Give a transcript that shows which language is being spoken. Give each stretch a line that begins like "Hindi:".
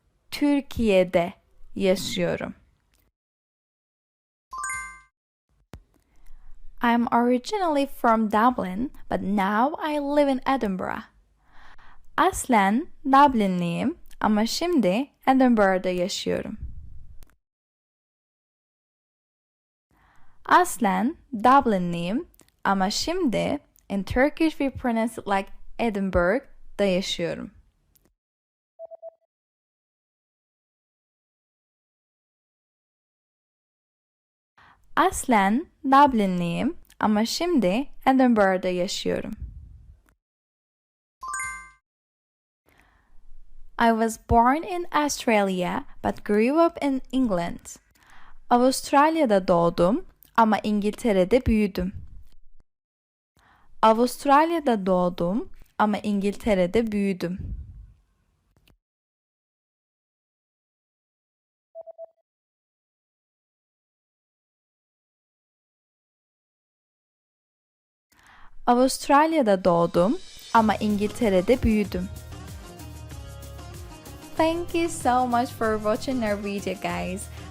Turkish: Türkiye'de yaşıyorum.
English: I'm originally from Dublin, but now I live in Edinburgh.
Turkish: Aslen Dublinliyim ama şimdi Edinburgh'da yaşıyorum. Aslen Dublinliyim ama şimdi
English: in Turkish we pronounce it like
Turkish: Edinburgh'da yaşıyorum. Aslen Dublinliyim ama şimdi Edinburgh'da yaşıyorum.
English: I was born in Australia but grew up in England.
Turkish: Avustralya'da doğdum ama İngiltere'de büyüdüm. Avustralya'da doğdum ama İngiltere'de büyüdüm. Avustralya'da doğdum ama İngiltere'de büyüdüm.
English: Thank you so much for watching our video, guys.